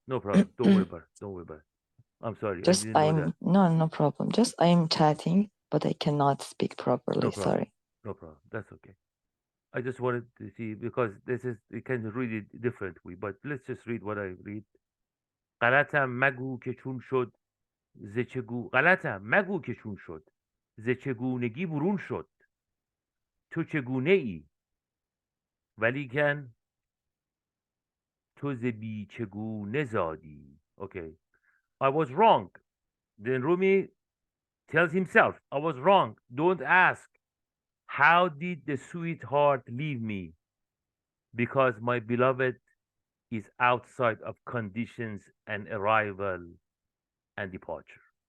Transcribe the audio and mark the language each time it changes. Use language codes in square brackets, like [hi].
[en] No problem. Don't worry about it. Don't worry about it. I'm sorry. I Just didn't know that. no problem. Just I'm chatting, but I cannot speak properly. No problem. Sorry. No problem. That's okay. I just wanted to see, because you can read it differently, but let's just read what I read. [fa] غلطم مگو که چون شد غلطم مگو که چون شد ز چگونگی برون شد تو چگونه ای ولیکن تو ز بی چگونه زادی. [en] Okay, I was wrong. Then Rumi tells himself, I was wrong. Don't ask, how did the sweetheart leave me? Because my beloved is outside of conditions and arrival and departure.